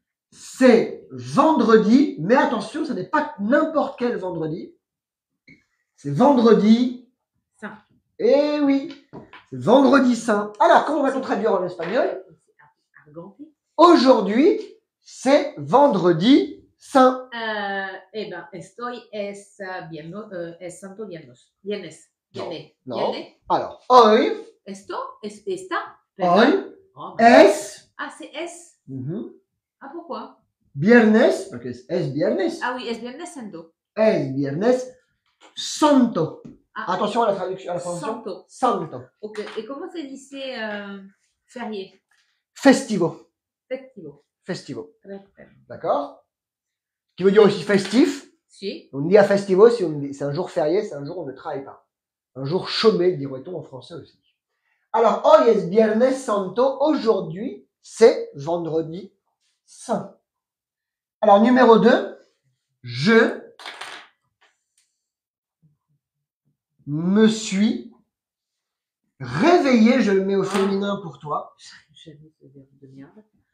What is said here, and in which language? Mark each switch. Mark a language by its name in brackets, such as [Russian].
[French] C'est vendredi, mais attention, ce n'est pas n'importe quel vendredi. C'est vendredi. Saint. Eh oui, c'est vendredi saint. Alors, comment va-t-on traduire en espagnol? Arganté. Aujourd'hui, c'est vendredi saint. Eh ben, [Spanish] estoy es santo viernes. Viernes. Viernes. [French] Non. [Spanish] Viernes. [French] Alors, [Spanish] hoy, Esto es esta. hoy, Oh, es, [French] Ah, c'est es. Ah, pourquoi? [Spanish] viernes, porque es viernes, [French] Ah oui, [Spanish] es viernes santo. es viernes santo. Ah, [French] Attention à la traduction, à la prononciation. [Spanish] santo. Santo. [French] Ok. Et comment se disait férié? [Spanish] Festivo. Festivo. Festivo. [French] Très bien. D'accord? Qui veut dire aussi festif. [Spanish] Si. [French] On dit à festivo, c'est un jour férié, c'est un jour où on ne travaille pas. Un jour chômé, dirait-on en français aussi. Alors, [Spanish] hoy es viernes santo. [French] Aujourd'hui, c'est vendredi saint. Alors, numéro 2, je me suis réveillé, je le mets au féminin pour toi, J'aime ce verbe de merde.